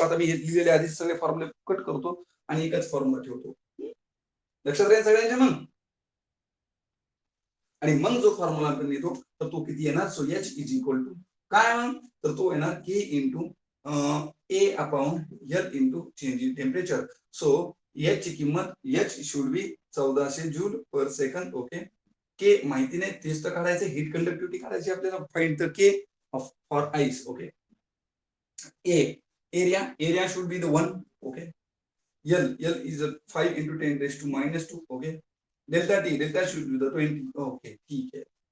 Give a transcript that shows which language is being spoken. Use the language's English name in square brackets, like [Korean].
[Marathi] आता मी हे लिहिलेले आधी सगळे फॉर्म्युले कट करतो आणि एकच फॉर्म्युला ठेवतो. लक्षात राहील सगळ्यांच्या मग. आणि मग जो फॉर्म्युला आपण लिहितो तर तो किती येणार, [English] so H is equal to [Marathi] काय मग, तर तो येणार [English] K into A upon L into change in temperature. So H [Marathi] ची किंमत [English] H should be 1400 joule per second. [Marathi] Okay, के माहिती नाही, तेच तर काढायचं, हीट कंडक्टिव्हिटी काढायची आपल्याला, [English] Find the K for ice. Okay, A area should be the 1. Okay, L is 5 into 10⁻². Okay, delta should be the 20. Okay, [Marathi] ठीक आहे.